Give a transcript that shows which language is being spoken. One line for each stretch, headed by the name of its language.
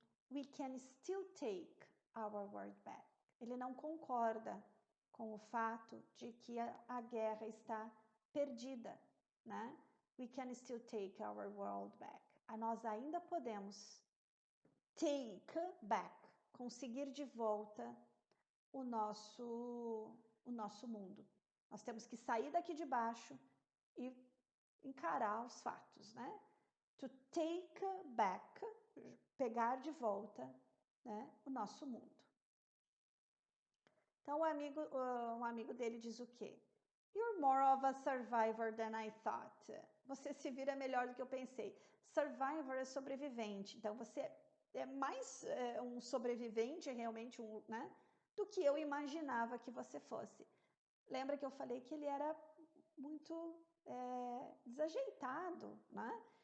English: We can still take our world back.
Portuguese: Ele não concorda com o fato de que a guerra está perdida, né?
English: We can still take our world back.
Portuguese: Nós ainda podemos
English: take back,
Portuguese: conseguir de volta o nosso mundo. Nós temos que sair daqui de baixo e encarar os fatos, né?
English: To take back,
Portuguese: pegar de volta, né, o nosso mundo. Então, um amigo dele diz o quê?
English: You're more of a survivor than I thought.
Portuguese: Você se vira melhor do que eu pensei. Survivor é sobrevivente. Então, você é mais um sobrevivente, realmente, né, do que eu imaginava que você fosse. Lembra que eu falei que ele era muito desajeitado, né?